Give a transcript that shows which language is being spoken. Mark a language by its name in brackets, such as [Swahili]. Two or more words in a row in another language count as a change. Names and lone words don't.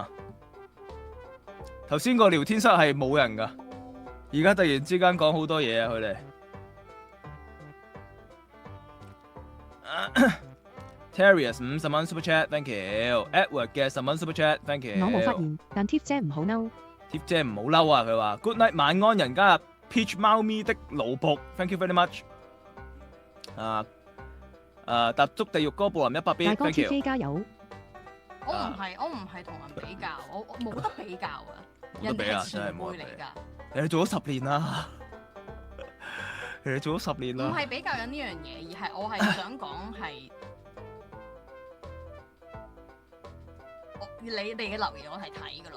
[Cantonese] 頭先個聊天室係冇人噶，而家突然之間講好多嘢啊！佢哋。Terrius 50蚊 Super Chat， [English] thank you。 [Cantonese] Edward 嘅10蚊 Super Chat， [English] thank you。 [Cantonese] 我冇發言，但 Tiff 姐唔好嬲。 Tiff 姐唔好嬲啊！佢話 [English] Good night [Cantonese] 晚安，人加入 Peach 貓咪的奴僕 ， [English] thank you very much。 [Cantonese] 踏足地獄哥布林100 大 [English] bit，thank [Cantonese] 哥 Tiff [English] you。 [Cantonese] 姐加油！我唔係同人比較，我冇得比較啊！人哋係前輩嚟㗎，你哋做咗10年啦，你哋做咗10年唔啦。係比較緊呢樣嘢，而係我係想講係你哋嘅留言我係睇㗎咯，